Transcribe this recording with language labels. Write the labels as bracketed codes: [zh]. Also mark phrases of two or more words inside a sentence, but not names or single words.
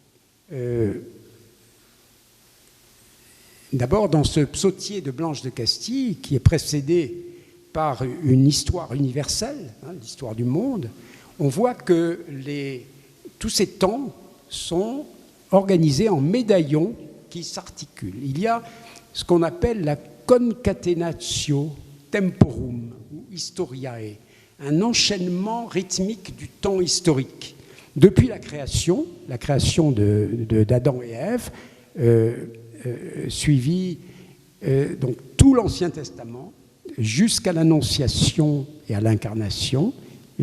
[fr] D'abord, dans ce psautier de Blanche de Castille, qui est précédé par une histoire universelle, hein, l'histoire du monde, on voit que tous ces temps sont organisés en médaillons qui s'articulent. Il y a ce qu'on appelle la [la] concatenatio temporum, [fr] ou historiae, un enchaînement rythmique du temps historique. Depuis la création d'Adam et Ève, suivi donc tout l'Ancien Testament jusqu'à l'Annonciation et à l'Incarnation.